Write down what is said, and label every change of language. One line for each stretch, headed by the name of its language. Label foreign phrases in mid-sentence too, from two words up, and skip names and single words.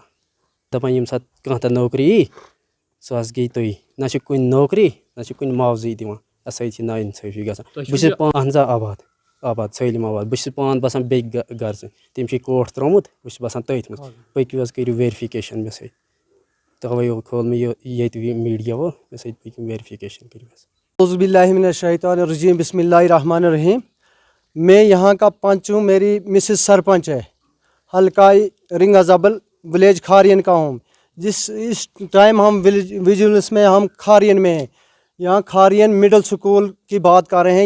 Kashmiri: دپان ییٚمہِ ساتہٕ کانٛہہ تہِ نوکری یی سۄ حظ گٔیے تُہۍ, نہ چھِ کُنہِ نوکری نہ چھِ کُنہِ معاوضی دِوان, اَسہِ سۭتۍ چھِ نا انصٲفی گژھان. بہٕ چھُس اہن حظ آباد سٲلِم آباد. بہٕ چھُس پانہٕ بسان بیٚکہِ گرسہٕ, تٔمۍ چھُ کوٹھ ترٛوومُت, بہٕ چھُس بسان تٔتھۍ منٛز. پٔکِو حظ کٔرِو ویرِفِکیشن مےٚ سۭتۍ, توے کھول مےٚ ییٚتہِ میٖڈیا وول, مےٚ سۭتۍ پٔکِو ویرِفِکیشن کٔرِو حظ.
Arabic: اعوذ باللہ من الشیطان الرجیم, بسم اللہ الرحمن الرحیم.
Urdu: میں یہاں کا پنچ ہوں, میری مسز سرپنچ ہے, حلقہ رنگ ازبل ولیج کھارین کا ہوں. اس ٹائم ہم ویجولنس میں ہم کھارین میں ہیں. یہاں کھارین مڈل سکول کی بات کر رہے ہیں.